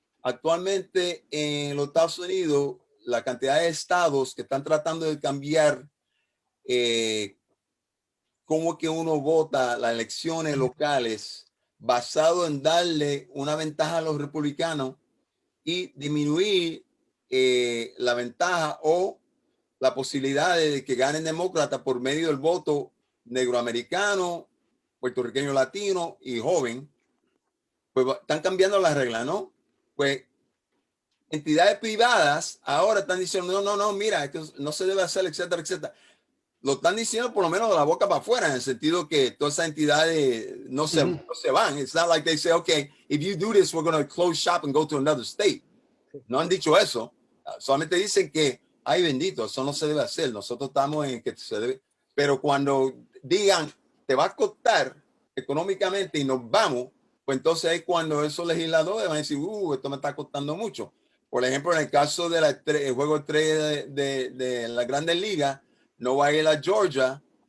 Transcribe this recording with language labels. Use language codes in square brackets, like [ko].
[es] Actualmente en los Estados Unidos, la cantidad de estados que están tratando de cambiar cómo que uno vota las elecciones locales basado en darle una ventaja a los republicanos y disminuir la ventaja o la posibilidad de que ganen demócratas por medio del voto negroamericano, puertorriqueño, latino y joven. Pues están cambiando las reglas, ¿no? Pues entidades privadas ahora están diciendo, no, mira, es que no se debe hacer, etcétera, etcétera. Lo están diciendo por lo menos de la boca para afuera, en el sentido que todas esas entidades no se van. [en] It's not like they say, okay, if you do this, we're going to close shop and go to another state. [es] No han dicho eso. Solamente dicen que, ay bendito, eso no se debe hacer. Nosotros estamos en que se debe. Pero cuando digan, te va a costar económicamente y nos vamos, pues entonces es cuando esos legisladores van a decir, esto me está costando mucho. Por ejemplo, en el caso del juego 3 de las Grandes Ligas, no va a ir a Georgia.